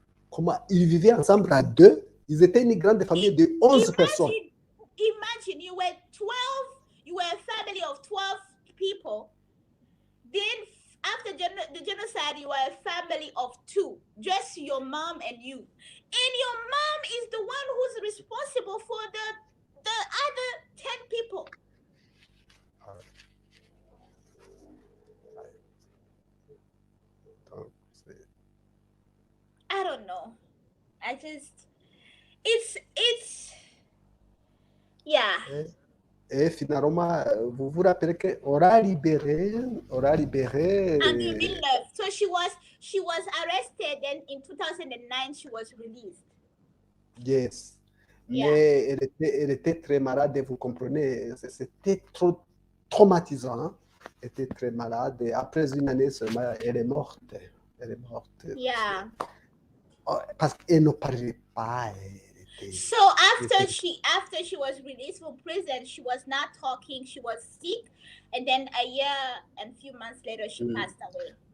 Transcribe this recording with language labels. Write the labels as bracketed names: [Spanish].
[French] Comment ils vivaient ensemble à 2? Ils étaient une grande famille de 11 personnes. [English] Imagine you were a family of 12 people. Then after the genocide, you are a family of 2, just your mom and you. And your mom is the one who's responsible for the other 10 people. I don't know. It's yeah. [French] Et finalement, vous vous rappelez qu'on a libéré. En 2009. [English] So she was arrested, and in 2009 she was released. Yes. Yeah. [French] Mais elle était très malade, vous comprenez. C'était trop traumatisant. Hein? Elle était très malade. Et après une année seulement, elle est morte. [English] Yeah. [French] Parce qu'elle ne parlait pas. [English] So after she was released from prison, she was not talking. She was sick, and then a year and few months later, she passed away.